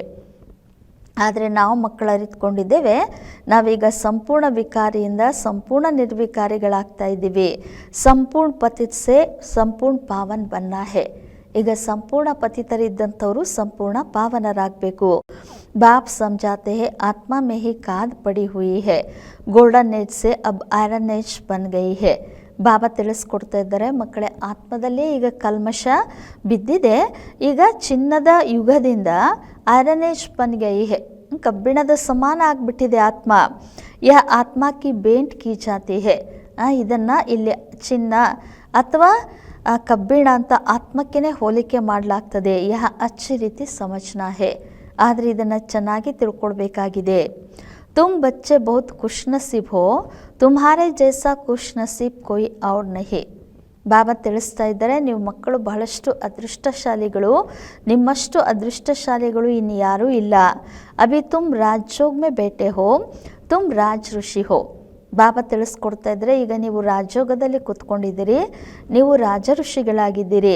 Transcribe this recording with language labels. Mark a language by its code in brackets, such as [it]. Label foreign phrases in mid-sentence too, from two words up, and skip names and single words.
[kn] ಆದರೆ ನಾವು ಮಕ್ಕಳು ಅರಿತುಕೊಂಡಿದ್ದೇವೆ, ನಾವೀಗ ಸಂಪೂರ್ಣ ವಿಕಾರಿಯಿಂದ ಸಂಪೂರ್ಣ ನಿರ್ವಿಕಾರಿಗಳಾಗ್ತಾ ಇದ್ದೀವಿ. [hi] संपूर्ण पतित से संपूर्ण पावन बनना है. [kn] ಈಗ ಸಂಪೂರ್ಣ ಪತಿತರಿದ್ದಂಥವರು ಸಂಪೂರ್ಣ ಪಾವನರಾಗಬೇಕು. [hi] ಬಾಪ್ समझाते हैं आत्मा में ही खाद पड़ी हुई है, [en] golden age [hi] से अब [en] iron age [hi] बन गई है. [kn] ಬಾಬಾ ತಿಳಿಸ್ಕೊಡ್ತಾ ಇದ್ದಾರೆ, ಮಕ್ಕಳೇ ಆತ್ಮದಲ್ಲಿ ಈಗ ಕಲ್ಮಶ ಬಿದ್ದಿದೆ, ಈಗ ಚಿನ್ನದ ಯುಗದಿಂದ [en] iron age [hi] बन गई है, [kn] ಕಬ್ಬಿಣದ ಸಮಾನ ಆಗಿಬಿಟ್ಟಿದೆ ಆತ್ಮ. [hi] यह आत्मा की भेंट की जाती है, [kn] ಇದನ್ನು ಇಲ್ಲಿ ಚಿನ್ನ ಅಥವಾ ಕಬ್ಬಿಣ ಅಂತ ಆತ್ಮಕ್ಕೇ ಹೋಲಿಕೆ ಮಾಡಲಾಗ್ತದೆ. [hi] यह अच्छी रीति समझना है, [kn] ಆದರೆ ಇದನ್ನು ಚೆನ್ನಾಗಿ ತಿಳ್ಕೊಳ್ಬೇಕಾಗಿದೆ. [hi] तुम बच्चे बहुत खुशनसीब हो, तुम्हारे जैसा खुशनसीब कोई और नहीं. [kn] ಬಾಬಾ ತಿಳಿಸ್ತಾ ಇದ್ದಾರೆ, ನೀವು ಮಕ್ಕಳು ಬಹಳಷ್ಟು ಅದೃಷ್ಟಶಾಲಿಗಳು, ನಿಮ್ಮಷ್ಟು ಅದೃಷ್ಟಶಾಲಿಗಳು ಇನ್ನು ಯಾರೂ ಇಲ್ಲ. [hi] अभी तुम राजयोग में बैठे हो, तुम राज ऋषि हो. [kn] ಬಾಬಾ ತಿಳಿಸ್ಕೊಡ್ತಾ ಇದ್ದಾರೆ, ಈಗ ನೀವು ರಾಜಯೋಗದಲ್ಲಿ ಕೂತ್ಕೊಂಡಿದ್ದೀರಿ, ನೀವು ರಾಜ ಋಷಿಗಳಾಗಿದ್ದೀರಿ.